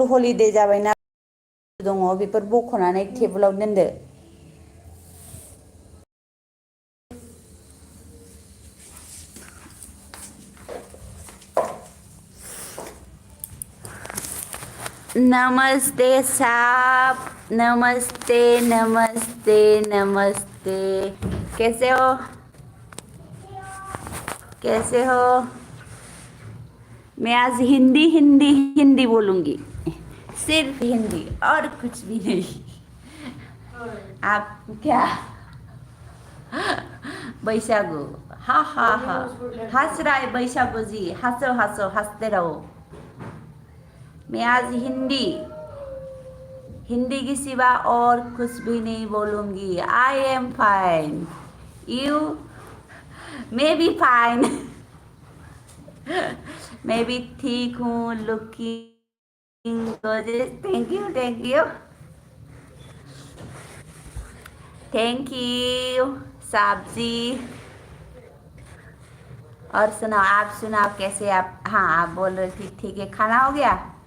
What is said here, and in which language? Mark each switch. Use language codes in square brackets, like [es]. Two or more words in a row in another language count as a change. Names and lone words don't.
[brx] हलिडे जाबायना दङ बेफोर बख'नानै टेबोलाव दोनदो [hi] नमस्ते साहब नमस्ते नमस्ते नमस्ते कैसे हो मैं आज हिंदी हिंदी हिंदी बोलूंगी सिर्फ हिंदी और कुछ भी नहीं आप क्या बैसागु हा हा हा हंस रहा है बैसागु जी हंसो हंसो हंसते रहो मैं आज हिंदी के सिवा और कुछ भी नहीं बोलूंगी [en] I am fine you [hi] मैं भी फाइन मैं भी ठीक हूँ लुकिंग [en] thank you [hi] साहब जी और सुनाओ आप सुनाओ कैसे आप हाँ आप बोल रहे थे ठीक है खाना हो गया